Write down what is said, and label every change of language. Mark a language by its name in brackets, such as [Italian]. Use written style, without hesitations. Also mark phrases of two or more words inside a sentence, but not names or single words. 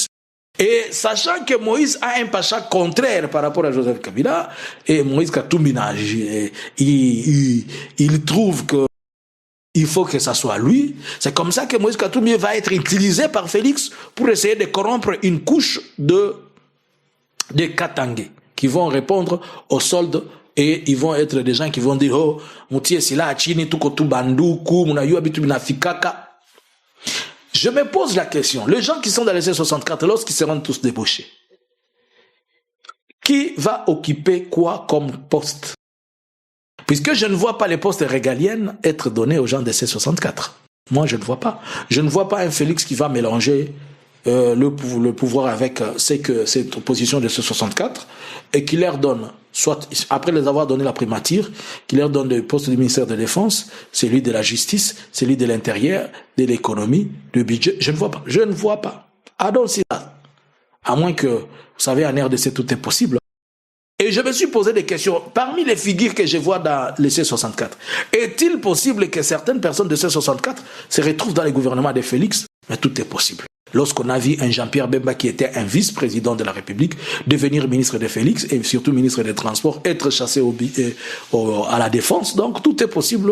[French] Et sachant que Moïse a un pacha contraire par rapport à Joseph Kabila, et Moïse Katumbi, il trouve que il faut que ça soit lui. C'est comme ça que Moïse Katumbi va être utilisé par Félix pour essayer de corrompre une couche de Katangais qui vont répondre aux soldes et ils vont être des gens qui vont dire [Swahili] oh mutie sila chini tuko tu banduku munayu bitu binafikaka. [French] Je me pose la question, les gens qui sont dans les C64 lorsqu'ils seront tous débauchés, qui va occuper quoi comme poste? Puisque je ne vois pas les postes régaliennes être donnés aux gens de C64. Moi, je ne vois pas. Je ne vois pas un Félix qui va mélanger le pouvoir avec cette opposition de C64 et qui leur donne, soit après les avoir donné la primature, qui leur donne le poste du ministère de la Défense, celui de la Justice, celui de l'Intérieur, de l'économie, du budget. Je ne vois pas. Je ne vois pas. [English] I don't see that. [French] À moins que, vous savez, en RDC, tout est possible. Et je me suis posé des questions. Parmi les figures que je vois dans le C64, est-il possible que certaines personnes de C64 se retrouvent dans les gouvernements de Félix? Mais tout est possible. Lorsqu'on a vu un Jean-Pierre Bemba qui était un vice-président de la République devenir ministre de Félix et surtout ministre des Transports, être chassé à la défense, donc tout est possible.